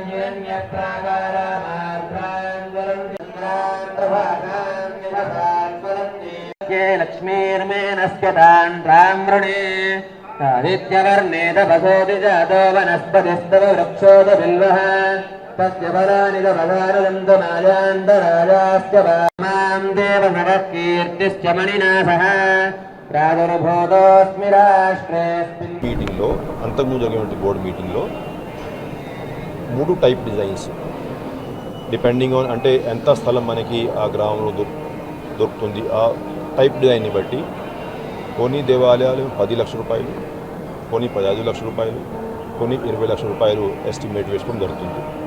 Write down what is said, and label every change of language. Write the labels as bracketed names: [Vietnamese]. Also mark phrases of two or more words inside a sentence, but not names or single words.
[Sanskrit] हिरण्यप्राकारामार्द्रान् वरुण्यन्द्रान् प्रभातान् निभसान् वरन्ति ये लक्ष्मीर्मेनस्यतान् ताम्रणे आदित्यवर्णे तपसोऽधि जातो वनस्पतिस्तव वृक्षोऽध बिल्वः तस्य फलानि तपसारदन्तमायान्तराजाश्च मां देवनरः कीर्तिश्च मणिना सह ప్రాదుర్భూతోస్మి రాష్ట్రేస్మిన్. [Telugu] మీటింగ్లో అంతకుముందు జరిగినటువంటి బోర్డు మీటింగ్లో 3 [English] type designs depending on [Telugu] అంటే ఎంత స్థలం మనకి ఆ గ్రామంలో దొరుకుతుంది ఆ టైప్ డిజైన్ని బట్టి కొన్ని దేవాలయాలు 10 లక్షల రూపాయలు, కొన్ని 15 లక్షల రూపాయలు, కొన్ని 20 లక్షల రూపాయలు ఎస్టిమేట్ వేసుకోవడం జరుగుతుంది.